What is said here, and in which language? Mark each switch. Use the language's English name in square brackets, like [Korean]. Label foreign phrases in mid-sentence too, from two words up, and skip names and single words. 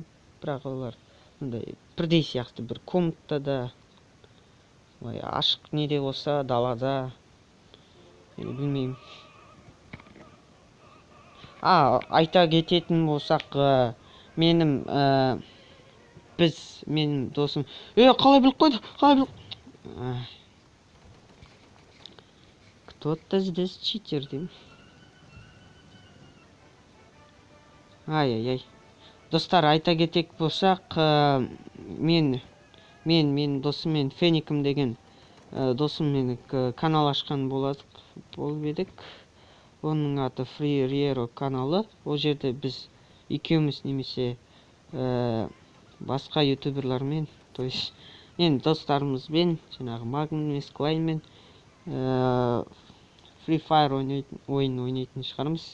[Kazakh] Бірақ олар бірдей сияқты, бір комнатада, ашық неде болса, далада. Білмеймін. Айта кететін болсақ, менің досым. Қалай біліп қойды? [Russian] Кто-то здесь читер деймін. Ай. [Kazakh] Достар, айта кетек болсақ, мен досыммен Феникім деген досыммен канал ашқан болып едік. Оның аты Free Riero каналы. Ол жерде біз екеуміз немесе басқа ютуберлармен, [Russian] то есть [Kazakh] мен достарымызбен, жаңағы Магнмен, Skylineмен Free Fire ойын ойнайтын шығармыз.